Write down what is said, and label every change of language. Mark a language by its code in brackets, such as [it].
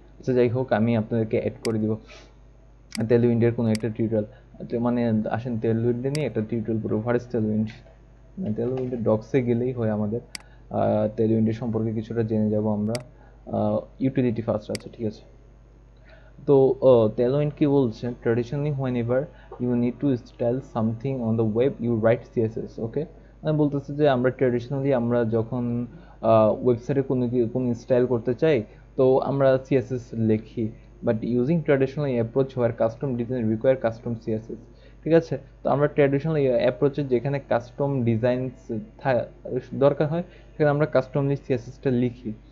[bn] আচ্ছা যাই হোক, আমি আপনাদেরকে অ্যাড করে দিব টেলউইন্ডের কোনো একটা টিউটোরিয়াল। মানে আসেন টেলউইন্ডে নিয়ে একটা টিউটোরিয়াল করবো। [en] What is Tailwind? [bn] টেলউইন্ডের ডক্সে গেলেই হয় আমাদের। টেলউইন্ডের সম্পর্কে কিছুটা জেনে যাব আমরা। ইউটিলিটি ফার্স্ট, আচ্ছা ঠিক আছে। তো Tailwind কি বলছে, traditionally [en] whenever you need to style something on the web you write CSS, okay. [bn] মানে বলতেছে যে আমরা ট্র্যাডিশনালি আমরা যখন ওয়েবসাইটে কোনো স্টাইল করতে চাই তো আমরা সিএসএস লিখি, [en] But using traditional approach where custom design require custom CSS. [bn] ঠিক আছে, তো আমরা ট্র্যাডিশনাল অ্যাপ্রোচে যেখানে কাস্টম ডিজাইন দরকার হয় সেখানে আমরা কাস্টমলি সিএসএসটা লিখি।